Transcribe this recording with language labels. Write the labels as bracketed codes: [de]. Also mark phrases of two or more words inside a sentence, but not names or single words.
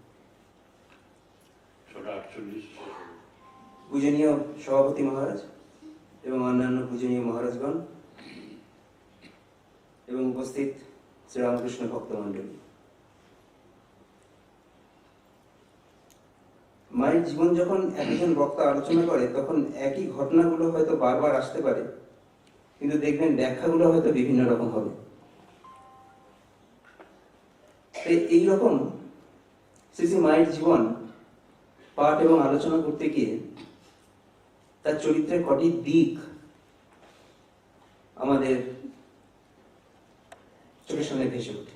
[bn] পূজনীয় সভাপতি মহারাজ এবং অন্যান্য পূজনীয় মহারাজগণ এবং উপস্থিত শ্রী রামকৃষ্ণ ভক্তমণ্ডলী, মায়ের জীবন যখন একজন বক্তা আলোচনা করে তখন একই ঘটনাগুলো হয়তো বারবার আসতে পারে, কিন্তু দেখবেন ব্যাখ্যাগুলো হয়তো বিভিন্ন রকম হবে। এই রকম শ্রী শ্রী মায়ের জীবন পাঠ এবং আলোচনা করতে গিয়ে তার চরিত্রের কটি দিক আমাদের চোখের সামনে ভেসে ওঠে।